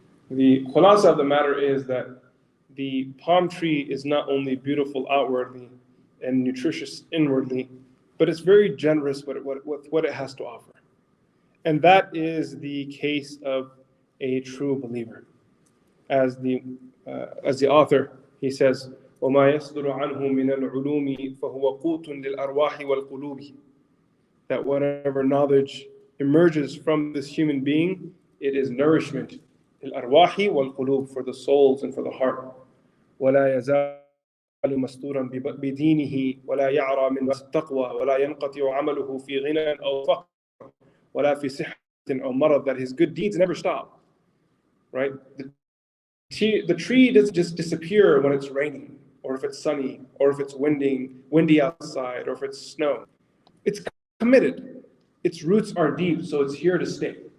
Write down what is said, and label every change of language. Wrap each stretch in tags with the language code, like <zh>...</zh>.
<en>The khulasa of the matter is that the palm tree is not only beautiful outwardly and nutritious inwardly, but it's very generous with what it has to offer. And that is the case of a true believer. As the author, he says,</en> <ar>وَمَا يَصْدُرُ عَنْهُ مِنَ الْعُلُومِ فَهُوَ قُوتٌ لِلْأَرْوَاحِ وَالْقُلُوبِ.</ar> <en>That whatever knowledge emerges from this human being, it is nourishment</en> <ar>للأرواح والقلوب,</ar> <en>for the souls and for the heart.</en> <ar>ولا يزال مستورا بدينه ولا يعرى من التقوى ولا ينقطع عمله في غنى أو فقر ولا في صحة أو مرض.</ar> <en>That his good deeds never stop. Right? The tree doesn't just disappear when it's raining, or if it's sunny, or if it's windy outside, or if it's snow. It's committed. Its roots are deep, so it's here to stay.</en>